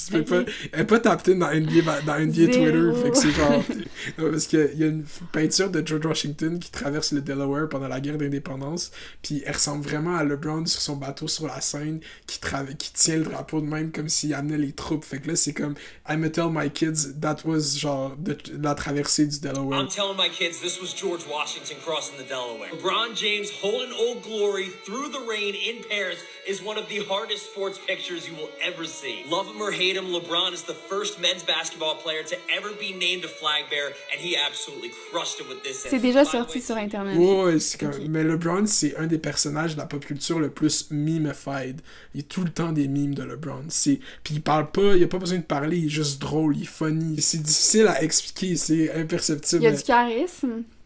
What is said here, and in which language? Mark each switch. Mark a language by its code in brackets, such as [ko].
[fr] Elle n'est pas tapée dans NBA Twitter. Fait que c'est genre. Parce qu'il y a une peinture de George Washington qui traverse le Delaware pendant la guerre d'indépendance. Puis elle ressemble vraiment à LeBron sur son bateau sur la Seine qui tient le drapeau de même comme s'il amenait les troupes. Fait que là, c'est comme [en] I'm gonna tell my kids that was [fr] genre la traversée du Delaware. [en] I'm telling my kids this was George Washington crossing the Delaware. LeBron James holding Old Glory through the rain in Paris is one of the hardest sports pictures you will ever see. Love him or hate him, LeBron is the first men's basketball player to ever be named a flag bearer, and he absolutely crushed it with this. [fr] C'est déjà sorti sur Internet. Ouais, c'est comme... Mais LeBron, c'est un des personnages de la pop culture le plus memified. Il y a tout le temps des memes de LeBron. Puis il parle pas, il a pas besoin de parler, il est juste drôle, il est funny. C'est difficile à expliquer, c'est imperceptible. Il y a du charisme.